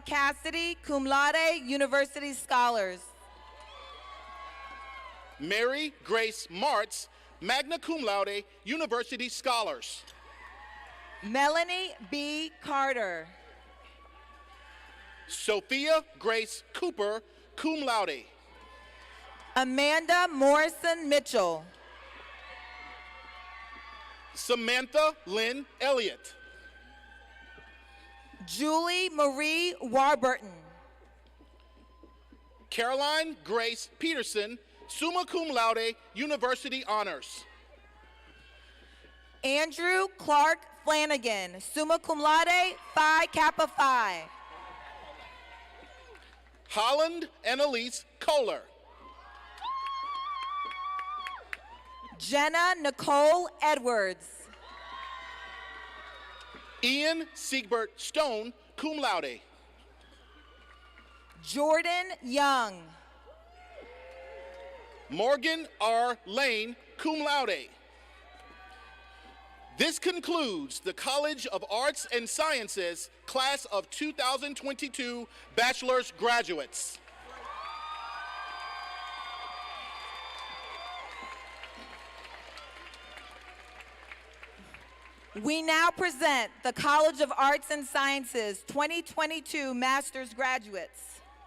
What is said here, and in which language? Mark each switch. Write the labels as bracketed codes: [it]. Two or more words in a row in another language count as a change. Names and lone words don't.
[en] Cassidy, [la] cum laude, [en] University Scholars. Mary Grace Martz, [la] magna cum laude, [en] University Scholars. Melanie B. Carter. Sophia Grace Cooper, [la] cum laude. [en] Amanda Morrison Mitchell. Samantha Lynn Elliott. Julie Marie Warburton. Caroline Grace Peterson, [la] summa cum laude, [en] University Honors. Andrew Clark Flanagan, [la] summa cum laude, [en] Phi Kappa Phi. Holland Annalise Kohler. Jenna Nicole Edwards. Ian Siegbert Stone, [la] cum laude. [en] Jordan Young. Morgan R. Lane, [la] cum laude. [en] This concludes the College of Arts and Sciences class of 2022 bachelor's graduates. We now present the College of Arts and Sciences 2022 master's graduates.